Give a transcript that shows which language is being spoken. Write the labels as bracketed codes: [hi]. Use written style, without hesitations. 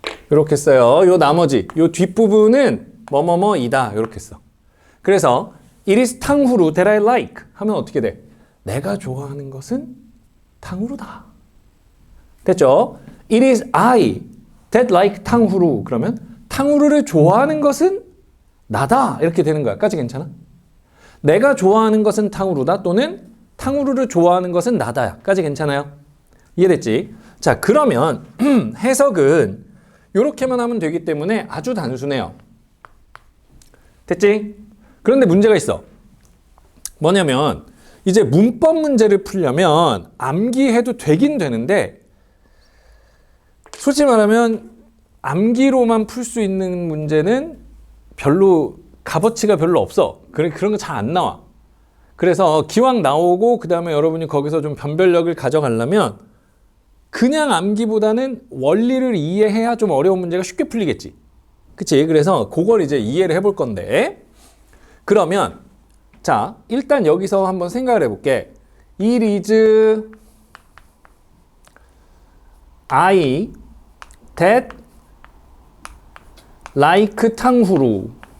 [ko] 이렇게 써요. 요 나머지, 요 뒷부분은 뭐뭐뭐이다. 이렇게 써. 그래서 [en] it is 탕후루 that I like [ko] 하면 어떻게 돼? 내가 좋아하는 것은 탕후루다. 됐죠? [en] It is I that like 탕후루. [ko] 그러면 탕후루를 좋아하는 것은 나다. 이렇게 되는 거야. 까지 괜찮아? 내가 좋아하는 것은 탕후루다 또는 탕후루를 좋아하는 것은 나다. 까지 괜찮아요? 이해됐지? 자, 그러면 해석은 이렇게만 하면 되기 때문에 아주 단순해요. 됐지? 그런데 문제가 있어. 뭐냐면 이제 문법 문제를 풀려면 암기해도 되긴 되는데 솔직히 말하면 암기로만 풀 수 있는 문제는 별로 값어치가 별로 없어. 그런 거 잘 안 나와. 그래서 기왕 나오고 그 다음에 여러분이 거기서 좀 변별력을 가져가려면 그냥 암기보다는 원리를 이해해야 좀 어려운 문제가 쉽게 풀리겠지. 그치? 그래서 그걸 이제 이해를 해볼 건데 그러면 자 일단 여기서 한번 생각을 해볼게. [en] It is I that like 탕후루.